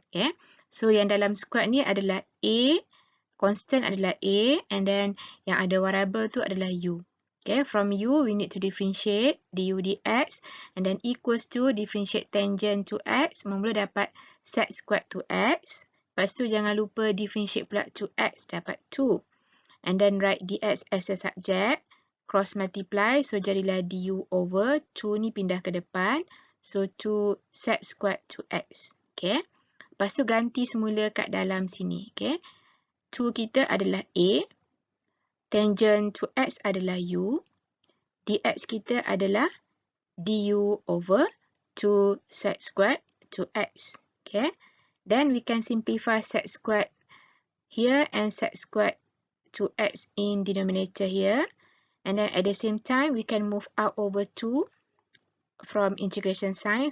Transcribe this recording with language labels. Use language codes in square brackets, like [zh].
[ms] Okay, so yang dalam squared ni adalah a, constant adalah a, and then yang ada variable tu adalah u. [en] Okay, from u we need to differentiate du dx and then equals to differentiate tangent to x, [ms] mula dapat [en] sec squared to x. [ms] Lepas tu jangan lupa differentiate pula to x, dapat 2. [en] And then write dx as a subject, cross multiply, so [ms] jadilah du over 2 ni pindah ke depan, [en] so 2 sec squared to x. [ms] Okay, lepas tu ganti semula kat dalam sini. Okay, 2 kita adalah a, tangent to x adalah u, dx kita adalah du over 2 sec squared to x. Okay. [en] Then we can simplify sec squared here and sec squared to x in denominator here. And then at the same time we can move out over 2 from integration sign.